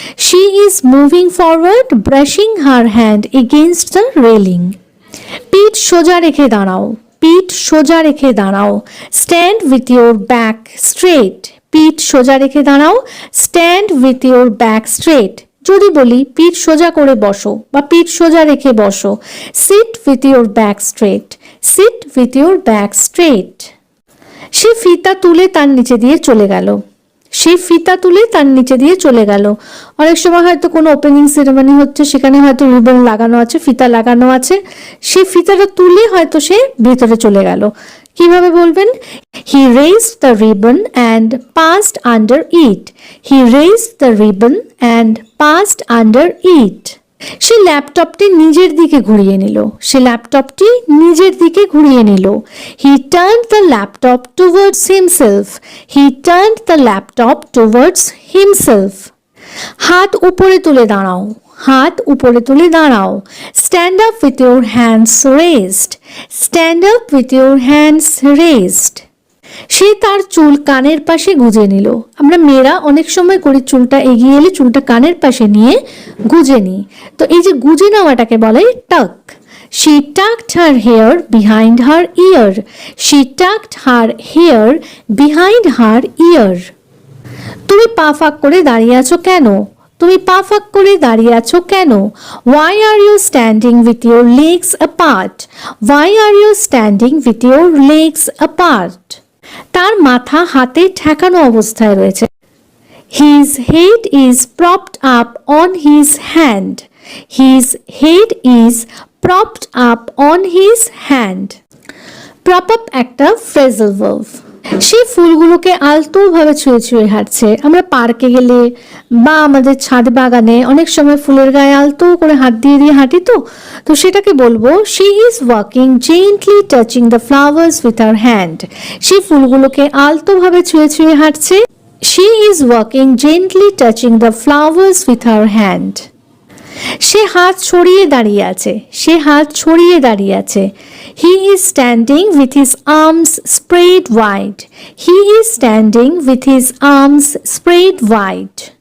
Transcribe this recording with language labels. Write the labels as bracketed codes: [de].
[en] She is moving forward, brushing her hand against the railing. [bn] পিঠ সোজা রেখে দাঁড়াও। পিঠ সোজা রেখে দাঁড়াও। [en] Stand with your back straight. [bn] পিঠ সোজা রেখে দাঁড়াও। [en] Stand with your back straight. [bn] যদি বলি পিঠ সোজা করে বসো বা পিঠ সোজা রেখে বসো, [en] Sit with your back straight. Sit with your back straight. [bn] সে ফিতা তুলে তার নিচে দিয়ে চলে গেল। সে ফিতা তুলে তার নিচে দিয়ে চলে গেল। অনেক সময় হয়তো কোনো ওপেনিং সেরেমনি হচ্ছে, সেখানে হয়তো রিবন লাগানো আছে, ফিতা লাগানো আছে, সে ফিতাটা তুলে হয়তো সে ভেতরে চলে গেল। কিভাবে বলবেন? [en] He raised the ribbon and passed under it. He raised the ribbon and passed under it. [bn] সে ল্যাপটপটি নিজের দিকে ঘুরিয়ে নিল। সে ল্যাপটপটি নিজের দিকে ঘুরিয়ে নিল। [en] He turned the laptop towards himself. He turned the laptop towards himself. [bn] হাত উপরে তুলে দাঁড়াও। হাত উপরে তুলে দাঁড়াও। [en] Stand up with your hands raised. Stand up with your hands raised. [bn] সে তার চুল কানের পাশে গুজে নিল। আমরা মেয়েরা অনেক সময় করি চুলটা এগিয়ে এলে চুলটা কানের পাশে নিয়ে গুজে নিই। তো এই যে গুজে নেওয়াটাকে বলে টাক। [en] She tucked her hair behind her ear. She tucked her hair behind her ear. [bn] তুমি পা ফাঁক করে দাঁড়িয়ে আছো কেন? তুমি পা ফাঁক করে দাঁড়িয়ে আছো কেন? [en] Why are you standing with your legs apart? Why are you standing with your legs apart? [bn] তার মাথা হাতে ঠেকানো অবস্থায় রয়েছে। [en] His head is propped up on his hand. His head is propped up on his hand. Prop up একটা phrasal verb. [bn] সে ফুলগুলোকে আলতোভাবে ছুঁয়ে ছুঁয়ে হাঁটছে। আমরা পার্কে গেলে বা আমাদের ছাদ বাগানে অনেক সময় ফুলের গায়ে আলতো করে হাত দিয়ে দিয়ে হাঁটি, তো সেটাকে বলবো [en] she is walking gently touching the flowers with her hand. [bn] সে ফুলগুলোকে আলতোভাবে ছুঁয়ে ছুঁয়ে হাঁটছে। [en] She is walking gently touching the flowers with her hand. [bn] সে হাত ছড়িয়ে দাঁড়িয়ে আছে। সে হাত ছড়িয়ে দাঁড়িয়ে আছে। [en] He is standing with his arms spread wide. He is standing with his arms spread wide.